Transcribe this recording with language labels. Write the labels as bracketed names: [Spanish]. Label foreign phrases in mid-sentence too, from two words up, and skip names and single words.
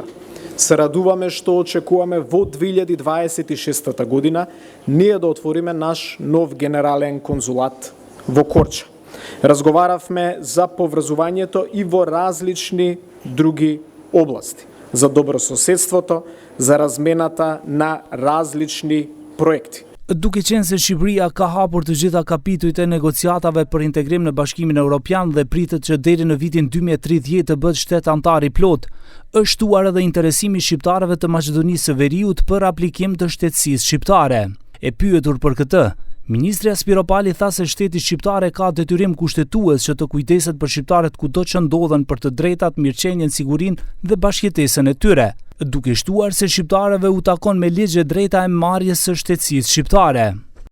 [Macedonian] Се радуваме што очекуваме во 2026 година ние да отвориме наш нов генерален конзулат во Корча. Разговаравме за поврзувањето и во различни други области, за добрососедството, за размената на различни проекти. [Albanian] Duke qenë se Shqipëria ka hapur të gjitha kapitujt e negociatave për integrim në Bashkimin Evropian dhe pritet që deri në vitin 2030 të bëhet shtet antar i plot, është shtuar edhe interesimi shqiptarëve të Maqedonisë së Veriut për aplikim të shtetësisë shqiptare. E pyetur për këtë, ministri Spiropali tha se shteti shqiptare ka detyrim kushtetues që të kujdeset për shqiptarët kudo që ndodhen për të drejtat, mirëqenjen, sigurinë dhe bashkëjetesën e tyre, duke shtuar se shqiptarëve u takon me ligj drejta e marrjes së shtetësisë shqiptare.